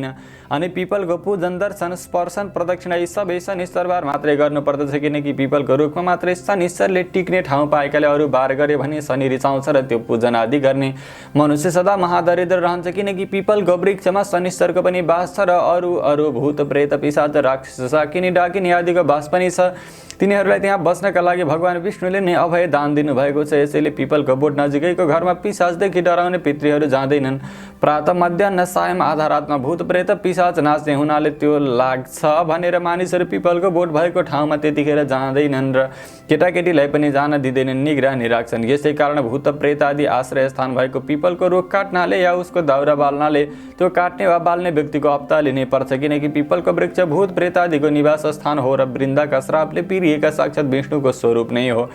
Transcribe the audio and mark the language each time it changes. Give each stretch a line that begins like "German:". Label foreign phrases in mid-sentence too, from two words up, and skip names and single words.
Nepali: अनि पिपलको पूजन दर्शन स्पर्शन प्रदक्षिणा यी सबै शनिश्चरबार मात्रै गर्नुपर्दछ, किनकि पिपलको रुखमा मात्रै शनिश्चरले टिक्ने ठाउँ पाएकाले अरू बार गरे भने शनि रिचाउँछ र त्यो पूजन आदि गर्ने मनुष्य सदा महादरिद्र रहन्छ, किनकि पिपलको वृक्षमा शनिश्चरको पनि बास छ र अरू भूत प्रेत पिशाच राक्षस शाकिनी डाकिनी आदिको बास पनि छ। तिनीहरूलाई त्यहाँ बस्नका लागि भगवान विष्णुले नै अभय दान दिनुभएको छ। यसैले पिपलको बोट नजिकैको घरमा पिशाचदेखि डराउने पितृहरू जाँदैनन्। प्रातः मध्याह्न सायं आधा रातमा भूत प्रेत पिशाच नाच्ने हुनाले त्यो लाग्छ भनेर मानिसहरू पिपलको बोट भएको ठाउँमा त्यतिखेर जाँदैनन् र केटाकेटीलाई पनि जान दिँदैनन्, निगरानी राख्छन्। यसै कारण भूत प्रेत आदि आश्रय स्थान भएको पिपलको रुख काट्नाले या उसको दाउरा बाल्नाले त्यो काट्ने वा बाल्ने व्यक्तिको अप्ता लिनै पर्छ, किनकि पिपलको वृक्ष भूत प्रेत आदिको निवास स्थान हो र वृन्दाका श्रापले पिरिएका साक्षात् विष्णुको स्वरूप नै हो।